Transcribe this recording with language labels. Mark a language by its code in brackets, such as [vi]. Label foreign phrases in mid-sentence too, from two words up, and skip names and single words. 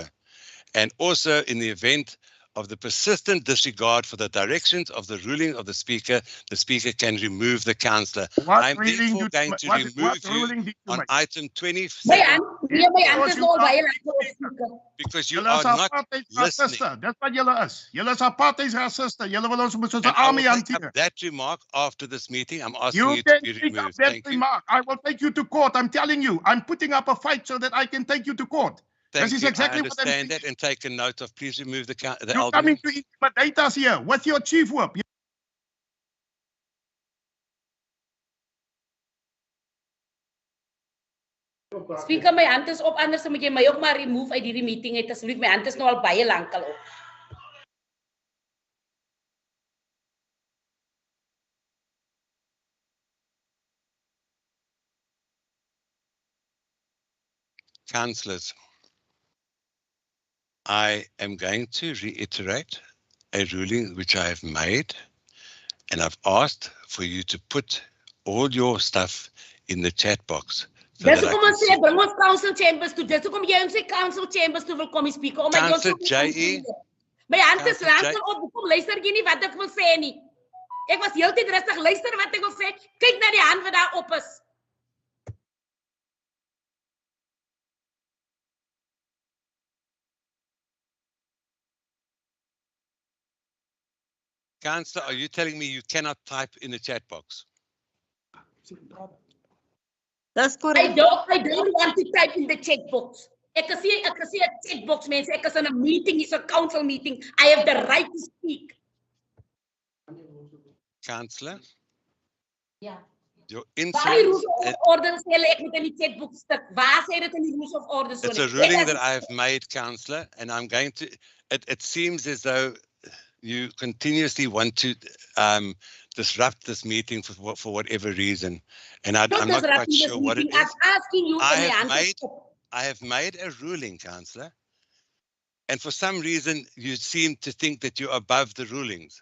[en] And also in the event of the persistent disregard for the directions of the ruling of the speaker can remove the councillor. I'm therefore going to remove you on item 27 because you are not listening. That's what [af] julle is. Julle is apartheid raciste. Julle wil ons met soos 'n army hanteer. [en] That remark after this meeting, I'm asking You you to can be pick up removed. that Thank you. remark. I will take you to court. I'm telling you. I'm putting up a fight so that I can take you to court. Thank This is you. exactly I what I'm understand saying. that and take a note of. Please remove the You're alderman. coming to intimidate us here with your chief whip. Speaker, [af] my hand is op, anders moet jy my ook maar remove uit hierdie meeting uit. Asseblief, my hand is nou al baie lank al op. [en] Councillors, I am going to reiterate a ruling which I have made, and I've asked for you to put all your stuff in the chat box. [af] Dis hoekom ons sê bring ons [en] council chambers [af] toe. Dis hoekom jy ons sê [en] council chambers [af] toe wil kom speaker. [en] Oh my God. Councillor J.E. [af] My hand is lank op. Hoekom luister jy nie wat ek wil sê nie? Ek was heeltyd rustig luister wat ek wil sê. Kyk na die hand wat daar op is. [en] Councillor, are you telling me you cannot type in the chat box? That's correct. I don't want to type in the chat box. [af] Ek kan sê 'n [en] chat box [af] mense. Ek is in 'n meeting, [en] it's a council meeting. I have the right to speak. Councillor? Yeah. Your [af] Waar die [en] influence. rules of order [af] sê hulle ek moet in die [en] chat box [af] stuk. Waar sê dit in die [en] rules of order [af] so? [en] It's a ruling that I have made, Councillor, and I'm going to. It seems as though you continuously want to disrupt this meeting for whatever reason, and I'm not quite sure what it is. I'm asking you. I have made a ruling, Councillor, and for some reason you seem to think that you're above the rulings.